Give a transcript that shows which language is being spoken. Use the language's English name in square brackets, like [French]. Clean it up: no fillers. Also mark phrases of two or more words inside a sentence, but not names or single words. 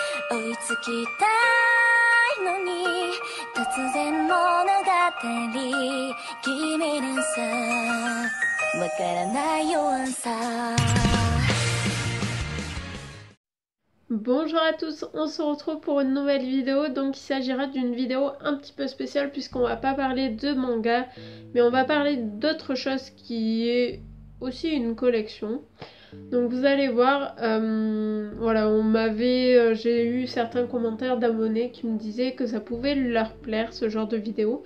[Japanese] 追いつきたいのに突然物語君にさわからないようさ。 [French] Bonjour à tous, on se retrouve pour une nouvelle vidéo. Donc il s'agira d'une vidéo un petit peu spéciale puisqu'on va pas parler de manga, mais on va parler d'autre chose qui est aussi une collection. Donc vous allez voir, voilà, j'ai eu certains commentaires d'abonnés qui me disaient que ça pouvait leur plaire ce genre de vidéo.